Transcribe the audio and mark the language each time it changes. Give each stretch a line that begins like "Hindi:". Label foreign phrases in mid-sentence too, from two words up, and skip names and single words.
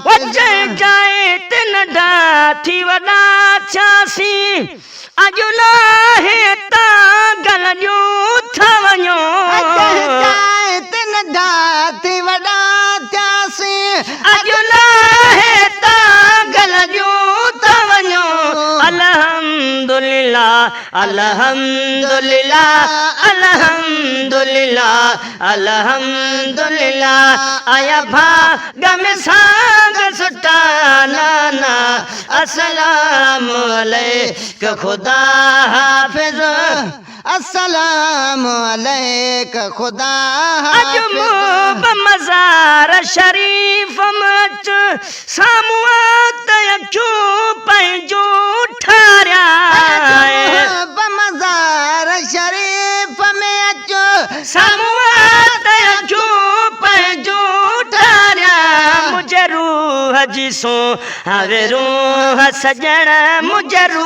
Sindhi: वचे जाए ते नंढा थी वॾा थियासी अॼु लाहे तां गल जो था वञो। ते नंढा थी वॾा थियासीं अॼु लाहे तां गल जो था वञो।
Arabic: الحمد لله الحمد لله الحمد لله الحمد لله,
Sindhi: आया भाग में सांग सुठा नाना।
Arabic: السلام عليكم
Persian: خدا حافظ,
Arabic: السلام عليكم خدا
Sindhi: अज मूं मज़ार शरीफ मच साम्हूं त अखियूं पंहिंजूं ठारिया। मज़ार शरीफ में अचो साम्हूं त अखियूं पंहिंजूं रूह जी सो हवे रूह सजण मुझे